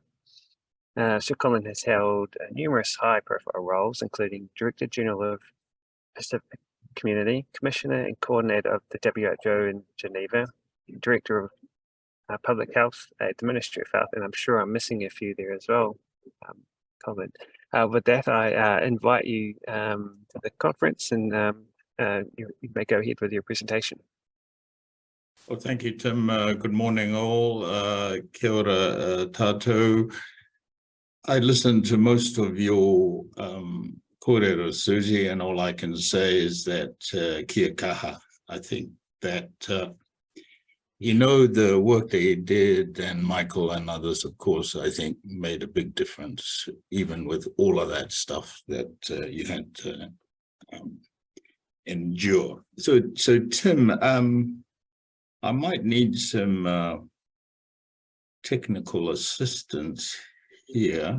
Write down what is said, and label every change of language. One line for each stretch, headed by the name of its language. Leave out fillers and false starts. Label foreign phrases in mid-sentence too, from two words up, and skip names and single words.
English: So Collin has held numerous high-profile roles, including Director General of Pacific Community, Commissioner and Coordinator of the WHO in Geneva, Director of Public Health at the Ministry of Health, and I'm sure I'm missing a few there as well, Collin. With that, I invite you to the conference, and you may go ahead with your presentation. Well, thank you, Tim. Good morning, all.
Māori: Kia ora tātou.
English: I listened to most of your kōrero, Siouxsie, and all I can say is that
Māori: kia kaha.
English: I think that the work that you did, and Michael and others, of course, I think made a big difference, even with all of that stuff that you had to endure. So Tim, I might need some technical assistance here.